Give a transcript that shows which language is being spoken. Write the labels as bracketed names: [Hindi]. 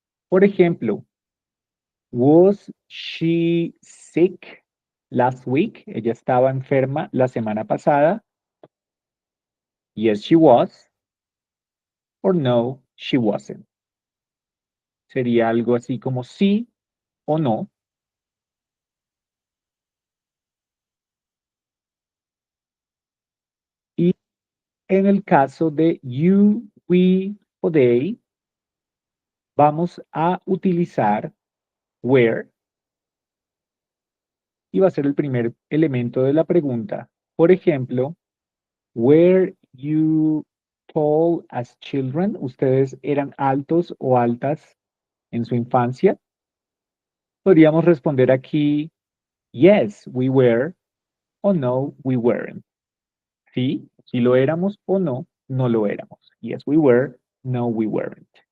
[Spanish] Por ejemplo, [English] was she sick last week? [Spanish] Ella estaba enferma la semana pasada. [English] Yes, she was. Or no, she wasn't. [Spanish] Sería algo así como sí o no. Y en el caso de [English] you, we [Spanish] o they, vamos a utilizar where y va a ser el primer elemento de la pregunta. Por ejemplo, [English] were you tall as children? [Spanish] ¿Ustedes eran altos o altas en su infancia? Podríamos responder aquí, [English] yes, we were, o no, we weren't. [Spanish] ¿Sí? Si lo éramos o no, no lo éramos. [English] Yes, we were. No, we weren't.